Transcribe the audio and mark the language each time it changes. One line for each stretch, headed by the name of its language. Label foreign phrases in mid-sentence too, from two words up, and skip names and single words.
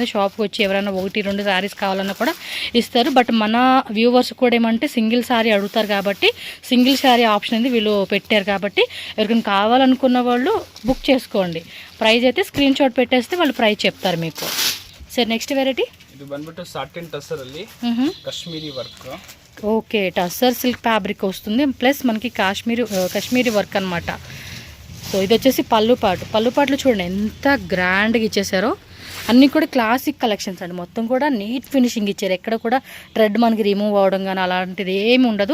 Telugu: షాప్కి వచ్చి ఎవరైనా 1-2 శారీస్ కావాలన్నా కూడా ఇస్తారు. బట్ మన వ్యూవర్స్ కూడా ఏమంటే
English: single saree
Telugu: అడుగుతారు కాబట్టి
English: single saree option
Telugu: అనేది వీళ్ళు పెట్టారు కాబట్టి ఎవరికైనా కావాలనుకున్న వాళ్ళు బుక్ చేసుకోండి. ప్రైస్ అయితే
English: screen shot
Telugu: పెట్టేస్తే వాళ్ళు ప్రైస్ చెప్తారు మీకు. సరే
English: next variety
Kannada: ಇದು ಬಂದ್ಬಿಟ್ಟು
English: satin tussar
Kannada: ಅಲ್ಲಿ
English: Kashmiri work.
Telugu: ఓకే
English: tussar silk fabric
Telugu: వస్తుంది, ప్లస్ మనకి
English: Kashmiri work
Telugu: అనమాట. సో ఇది వచ్చేసి పళ్ళుపాట్లు చూడండి ఎంత గ్రాండ్గా ఇచ్చేసారో. అన్నీ కూడా
English: classic collections
Telugu: అండి, మొత్తం కూడా
English: neat finishing
Telugu: ఇచ్చారు. ఎక్కడ కూడా థ్రెడ్ మనకి రిమూవ్ అవ్వడం కానీ అలాంటిది ఏమి ఉండదు.